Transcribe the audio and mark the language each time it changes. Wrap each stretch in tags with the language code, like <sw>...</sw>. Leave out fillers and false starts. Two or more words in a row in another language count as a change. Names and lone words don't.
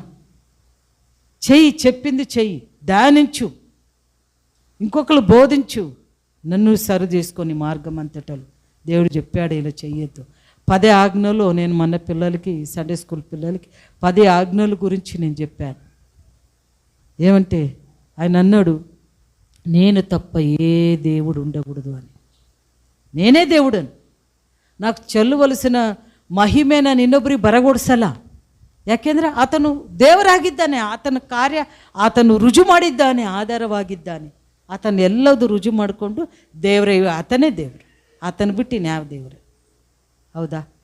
<te>చెయ్యి, చెప్పింది చెయ్యి, ధ్యానించు, ఇంకొకరు బోధించు, నన్ను సరి చేసుకొని మార్గం అంతటలు దేవుడు చెప్పాడు ఇలా చెయ్యొద్దు. 10 ఆజ్ఞలు నేను మన పిల్లలకి,</te> <en>Sunday school</en> <te>పిల్లలకి 10 ఆజ్ఞల గురించి నేను చెప్పాను. ఏమంటే ఆయన అన్నాడు, నేను తప్ప ఏ దేవుడు ఉండకూడదు అని. నేనే దేవుడని, నాకు</te> <kn>ಚೆಲ್ಲುವಲಸಿನ ಮಹಿಮೆನ ಇನ್ನೊಬ್ಬರಿ ಬರಗೊಡಿಸಲ್ಲ. ಯಾಕೆಂದರೆ ಆತನು ದೇವರಾಗಿದ್ದಾನೆ, ಆತನ ಕಾರ್ಯ ಆತನು ರುಜು ಮಾಡಿದ್ದಾನೆ, ಆಧಾರವಾಗಿದ್ದಾನೆ. ಆತನ ಎಲ್ಲದು ರುಜು ಮಾಡಿಕೊಂಡು ದೇವರೇ, ಆತನೇ ದೇವರು, ಆತನ ಬಿಟ್ಟು ಇನ್ಯಾವ ದೇವರು? ಹೌದಾ?</kn>